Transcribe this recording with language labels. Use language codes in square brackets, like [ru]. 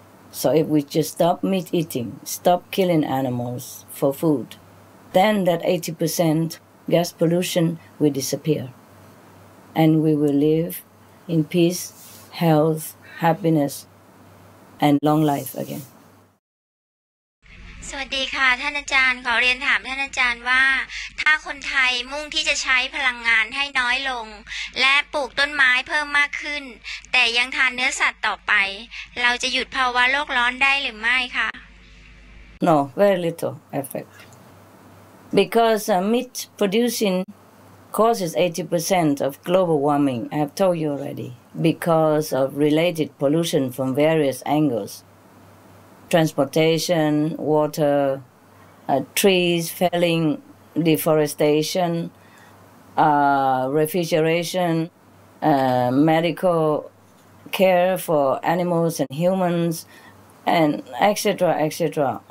[en] So if we just stop meat eating, stop killing animals for food, then that 80% gas pollution will disappear. And we will live in peace, health, happiness, and long life again. [th] สวัสดีค่ะท่านอาจารย์ขอเรียนถามท่านอาจารย์ว่าถ้าคนไทยมุ่งที่จะใช้พลังงานให้น้อยลงและปลูกต้นไม้เพิ่มมากขึ้นแต่ยังทานเนื้อสัตว์ต่อไปเราจะหยุดภาวะโลกร้อนได้หรือไม่คะ [en] No, very little effect. Because meat producing causes 80% of global warming. I have told you already, because of related pollution from various angles. Transportation, water, trees felling, deforestation, refrigeration, medical care for animals and humans, and etc., etc.